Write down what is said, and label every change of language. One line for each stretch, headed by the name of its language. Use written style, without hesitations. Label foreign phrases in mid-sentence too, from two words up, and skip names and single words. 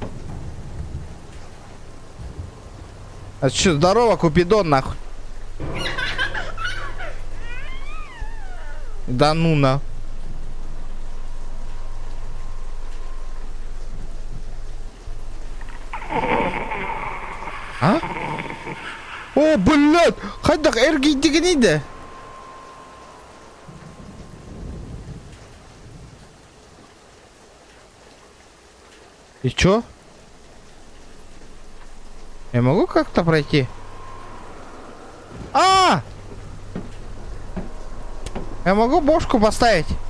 Russian: А что, здорово, Купидон, нахуй. Да ну на. А? О, блядь! Хайдак эрги дигнида. И чё? Я могу как-то пройти? А! Я могу бошку поставить?